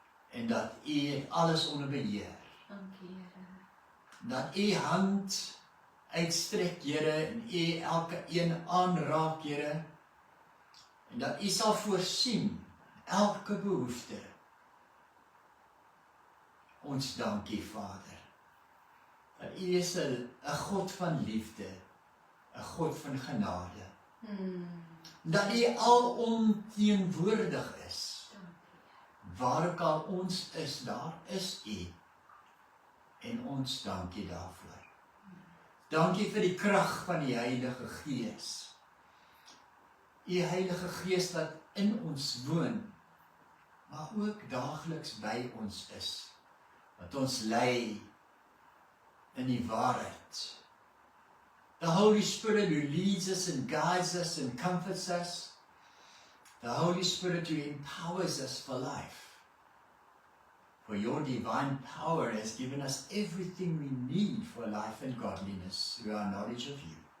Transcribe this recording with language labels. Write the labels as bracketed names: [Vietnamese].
[Afrikaans] En dat U het alles onder beheer. Dankie, Here. Dat U hand uitstrek, Here, en U elke een aanraak, Here. En dat U sal voorsien elke behoefte. Ons dankie, Vader. Dat U is 'n God van liefde, 'n God van genade. Dat U alomteenwoordig is. Waar ook al ons is, daar is U. En ons dankie daarvoor. Dankie vir die krag van die Heilige Gees. U Heilige Gees wat in ons woon, maar ook daagliks by ons is. Wat ons lei in die waarheid. [English] The Holy Spirit who leads us and guides us and comforts us. The Holy Spirit who empowers us for life. For your divine power has given us everything we need for life and godliness through our knowledge of you.